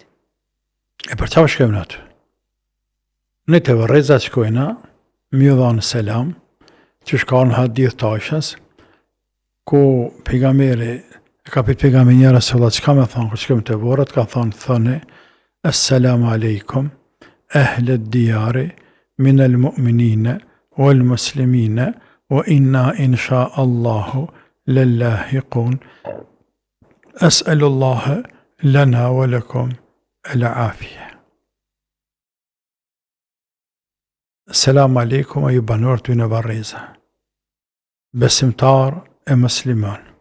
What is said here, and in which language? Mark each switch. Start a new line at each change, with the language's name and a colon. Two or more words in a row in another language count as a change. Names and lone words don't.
Albanian: E për qa shkojmë në atë? Ne të Varreza shkojna, mi u dhanë selam, që shka në hadith të Aishës, ku pejgamberi, e ka pitë pejgamberi njëra se vëllat, që ka me thonë, kër shkojmë të vorët, ka thonë, thëne,
Arabic: السلام عليكم أهل الديار من المؤمنين, والمسلمين وإنا إن شاء الله للاحقون. أسأل الله لنا ولكم العافية. السلام عليكم,
Albanian: ju banor të në Varreza, besimtar e musliman.